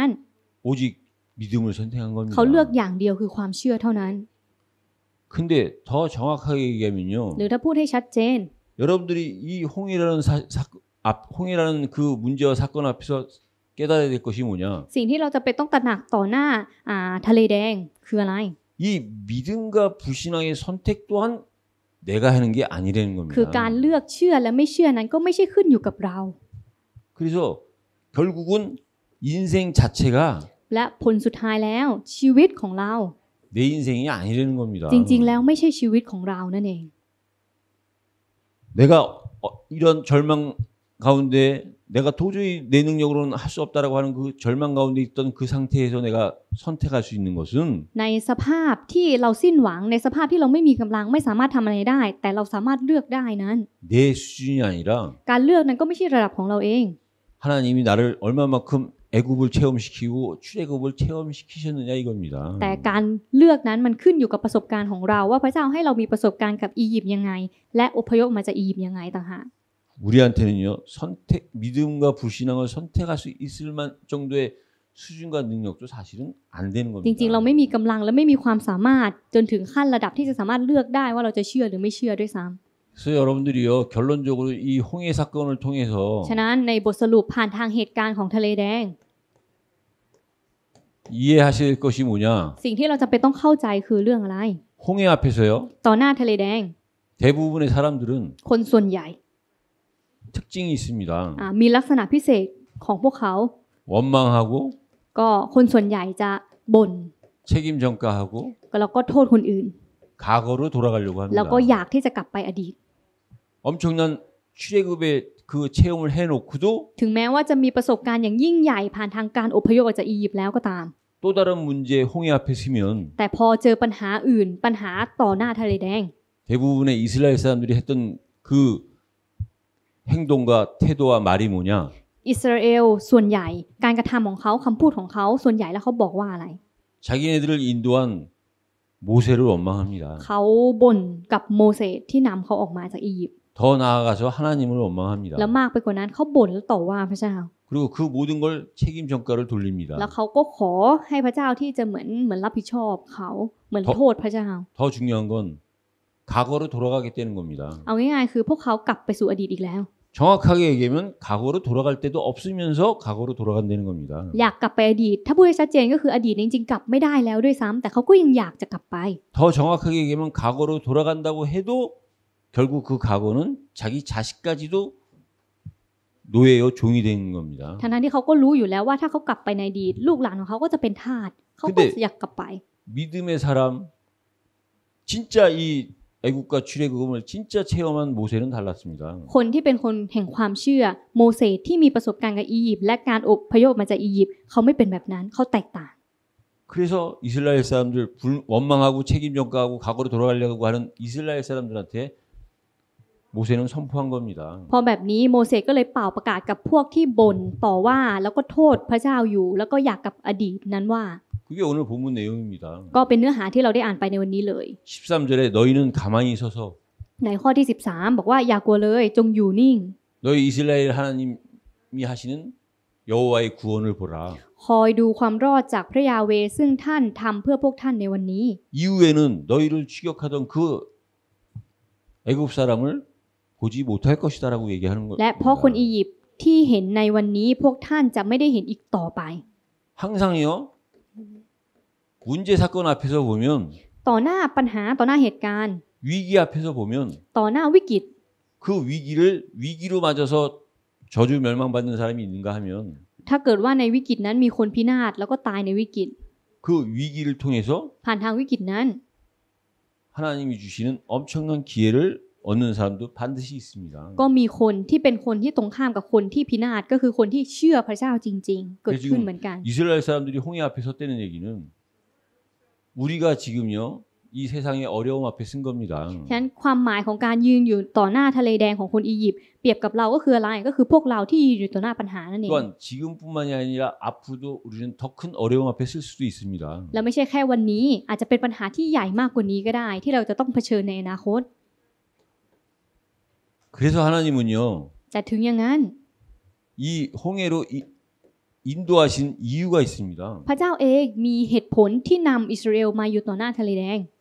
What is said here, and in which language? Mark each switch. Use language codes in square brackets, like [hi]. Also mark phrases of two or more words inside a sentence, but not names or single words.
[ko] 오직 믿음을 선택한 겁니다. [th] เขาเลือกอย่างเดียวคือความเชื่อเท่านั้น [ko] 근데 더 정확하게 얘기하면요. [th] หรือถ้าพูดให้ชัดเจน [ko] 여러분들이 이 홍해라는 그 문제와 사건 앞에서 깨달아야 될 것이 뭐냐? [th] สิ่งที่เราจะเป็นต้องตระหนักต่อหน้าทะเลแดงคืออะไร [ko] 이 믿음과 불신앙의 선택 또한 내가 하는 게 아니라는 [th] คือการ [ko] 겁니다. [th] เลือกเชื่อและไม่เชื่อนั้นก็ไม่ใช่ขึ้นอยู่กับเรา [ko] 그래서 결국은 인생 자체가 [th] และผลสุดท้ายแล้วชีวิตของเรา [ko] 내 인생이 아니라는 겁니다. [th] จริงๆแล้วไม่ใช่ชีวิตของเรานั่นเอง [ko] 내가 이런 절망 가운데 내가 도저히 내 능력으로는 할 수 없다라고 하는 그 절망 가운데 있던 그 상태에서 내가 선택할 수 있는 것은 [th] ในสภาพที่เราสิ้นหวังในสภาพที่เราไม่มีกำลังไม่สามารถทำอะไรได้ แต่เราสามารถเลือกได้นั้น [ko] 내 수준이 아니라 [th] การเลือกนั้นก็ไม่ใช่ระดับของเราเอง [ko] 하나님이 나를 얼마만큼 애굽을 체험시키고 출애굽을 체험시키셨느냐 이겁니다. [th] แต่การเลือกนั้นมันขึ้นอยู่กับประสบการณ์ของเราว่าพระเจ้าให้เรามีประสบการณ์กับอียิปต์ยังไงและอพยพมาจากอียิปต์ยังไงต่างหาก [ko] 우리한테는요 믿음과 불신앙을 선택할 수 있을 만 정도의 수준과 능력도 사실은 안 되는 [th] จริงๆ เรา [ko] 겁니다. [th] ไม่มีกำลังและไม่มีความสามารถจนถึงขั้นระดับที่จะสามารถเลือกได้ว่าเราจะเชื่อหรือไม่เชื่อด้วยซ้ [ko] 그래서 여러분들이요 결론적으로 이 홍해 사건을 통해서 [th] ำฉะนั้นในบทสรุปผ่านทางเหตุการณ์ของทะเลแดง [ko] 이해하실 것이 뭐냐? [th] สิ่งที่เราจำเป็นต้องเข้าใจคือเรื่องอะไร [ko] 홍해 앞에서요 [th] ต่อหน้าทะเลแดง [ko] 대부분의 사람들은 [th] คนส่วนใหญ่ [ko] 특징이 있습니다. [th] มีลักษณะพิเศษของพวกเขา [ko] 원망하고 [th] ก็คนส่วนใหญ่จะบ่น [ko] 책임 전가하고 [th] แล้วก็โทษคนอื่น [ko] 과거로 돌아가려고 [th] แล้ว [ko] 합니다. [th] ก็อยากที่จะกลับไปอดีต [ko] 엄청난 출애굽의 그 체험을 해놓고도 [th] ถึงแม้ว่าจะมีประสบการณ์อย่างยิ่งใหญ่ผ่านทางการอพยพออกจากอียิปต์แล้วก็ตาม [ko] 또 다른 문제 홍해 앞에 서면 [th] แต่พอเจอปัญหาอื่นปัญหาต่อหน้าทะเลแดง [ko] 대부분의 이스라엘 사람들이 했던 그 행동과 태도와 말이 뭐냐? [th] อิสราเอลส่วนใหญ่การกระทำของเขาคำพูดของเขาส่วนใหญ่แล้วเขาบอกว่าอะไร [ko] 자기네들을 인도한 모세를 원망합니다. [th] เขาบ่นกับโมเสสที่นำเขาออกมาจากอียิปต์ [ko] 더 나아가서 하나님을 원망합니다. [th] แล้วมากไปกว่านั้นเขาบ่นและต่อว่าพระเจ้า [ko] 그리고 그 모든 걸 책임 전가를 돌립니다. [th] แล้วเขาก็ขอให้พระเจ้าที่จะเหมือนรับผิดชอบเขาเหมือนโทษพระเจ้า [ko] 더 중요한 건 과거로 돌아가겠다는 겁니다. [th] เอาง่ายๆคือพวกเขากลับไปสู่อดีตอีกแล้ว [ko] 정확하게 얘기하면 과거로 돌아갈 때도 없으면서 과거로 돌아간다는 겁니다. [th] อยากกลับไปอดีตถ้าพูดให้ชัดเจนก็คืออดีตจริงๆกลับไม่ได้แล้วด้วยซ้ำแต่เขาก็ยังอยากจะกลับไป [ko] 더 정확하게 얘기하면 과거로 돌아간다고 해도 결국 그 과거는 자기 자식까지도 노예요 종이 되는 겁니다. [th] ทั้งที่เขาก็รู้อยู่แล้วว่าถ้าเขากลับไปในอดีตลูกหลานของเขาก็จะเป็นทาสเขาก็จะอยากกลับไป [ko] 믿음의 사람 진짜 이 애국과 출애굽을 진짜 체험한 모세는 달랐습니다. [th] คนที่เป็นคนแห่งความเชื่อโมเสสที่มีประสบการณ์กับอียิปต์และการอพยพมาจากอียิปต์เขาไม่เป็นแบบนั้นเขาแตกต่าง [ko] 그래서 이스라엘 사람들 원망하고 책임 전가하고 과거로 돌아가려고 하는 이스라엘 사람들한테 모세는 선포한 겁니다. [th] พอแบบนี้โมเสสก็เลยเป่าประกาศกับพวกที่บ่นต่อว่าแล้วก็โทษพระเจ้าอยู่แล้วก็อยากกับอดีตนั้นว่า [ko] 그게 오늘 본문 내용입니다. [th] ก็เป็นเนื้อหาที่เราได้อ่านไปในวันนี้เลย [ko] 13절에 너희는 가만히 서서 [th] ในข้อที่13บอกว่าอย่ากลัวเลยจงอยู่นิ่ง [ko] 너희 이스라엘 하나님이 하시는 여호와의 구원을 보라. [th] คอยดูความรอดจากพระยาเวห์ซึ่งท่านทำเพื่อพวกท่านในวันนี้ [ko] 이후에는 너희를 추격하던 그 애굽 사람을 보지 못할 것이다라고 얘기하는 [th] และเพราะคน [ko] 겁니다. [th] อียิปต์ที่เห็นในวันนี้พวกท่านจะไม่ได้เห็นอีกต่อไป [ko] 항상요 문제 사건 앞에서 보면 [th] ต่อหน้าปัญหาต่อหน้าเหตุการณ์ [ko] 위기 앞에서 보면 [th] ต่อหน้าวิกฤต [ko] 그 위기로 맞아서 저주 멸망받는 사람이 있는가 하면 [th] ถ้าเกิดว่าในวิกฤตนั้นมีคนพินาศแล้วก็ตายในวิกฤต [ko] 그 위기를 통해서 [th] ผ่านทางวิกฤตนั้น [ko] 하나님이 주시는 엄청난 기회를 얻는 사람도 반드시 있습니다. [th] ก็มีคนที่เป็นคนที่ตรงข้ามกับคนที่พินาศก็คือคนที่เชื่อพระเจ้าจริงๆ เกิดขึ้นเหมือนกัน [ko] 이스라엘 사람들이 홍해 앞에 섰다는 얘기는 우리가 지금요 이 세상의 어려움 앞에 쓴 겁니다. [th] ฉะนั้นความหมายของการยืนอยู่ต่อหน้าทะเลแดงของคนอียิปต์เปรียบกับเราก็คืออะไรก็คือพวกเราที่ยืนอยู่ต่อหน้าปัญหานั่นเอง [ko] 또한 지금뿐만이 아니라 앞으로도 우리는 더 큰 어려움 앞에 쓸 수도 있습니다. [th] และไม่ใช่แค่วันนี้อาจจะเป็นปัญหาที่ใหญ่มากกว่านี้ก็ได้ ที่เราจะต้องเผชิญในอนาคต [ko] 그래서 하나님은요 [th] แต่ถึงอย่างนั้น [ko] 이 홍해로 인도하신 이유가 있습니다. [th] พระเจ้าเองมีเหตุผลที่นำอิสราเอลมาอยู่ต่อหน้าทะเลแดง